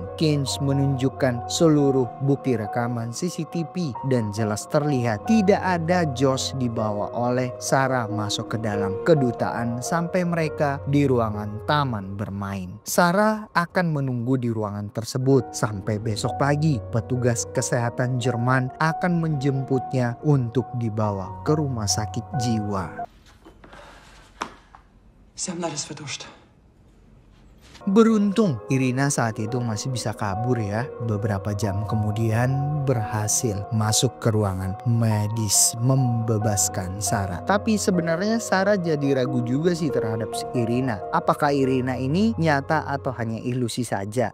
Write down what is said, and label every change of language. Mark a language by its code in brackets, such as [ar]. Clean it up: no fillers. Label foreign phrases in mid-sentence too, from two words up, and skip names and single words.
[id] Keynes menunjukkan seluruh bukti rekaman CCTV dan jelas terlihat tidak ada Josh dibawa oleh Sarah masuk ke dalam kedutaan sampai mereka di ruangan taman bermain. Sarah akan menunggu di ruangan tersebut sampai besok pagi. Petugas kesehatan Jerman akan menjemputnya untuk dibawa ke rumah sakit jiwa. [de] Sie haben alles vertuscht. [id] Beruntung Irina saat itu masih bisa kabur ya. Beberapa jam kemudian berhasil masuk ke ruangan medis membebaskan Sarah. Tapi sebenarnya Sarah jadi ragu juga sih terhadap si Irina. Apakah Irina ini nyata atau hanya ilusi saja?